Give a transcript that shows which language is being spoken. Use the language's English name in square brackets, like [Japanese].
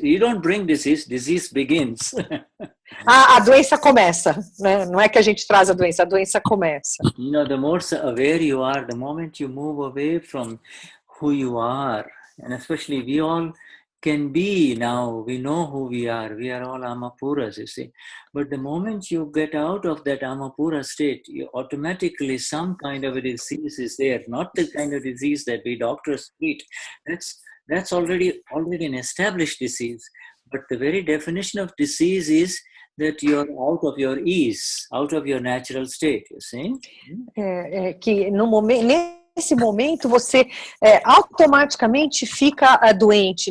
[English] You don't bring disease begins. [Portuguese] A doença começa, né? Não é que a gente traz a doença começa. [English] The more aware you are, the moment you move away from who you are, and especially we all can be now, we know who we are all Amapuras, you see. But the moment you get out of that Amapura state, you automatically some kind of a disease is there, not the kind of disease that we doctors treat. That's already an established disease. But the very definition of disease is that you're out of your ease, out of your natural state, you see? [Portuguese] Que nesse momento você automaticamente fica doente.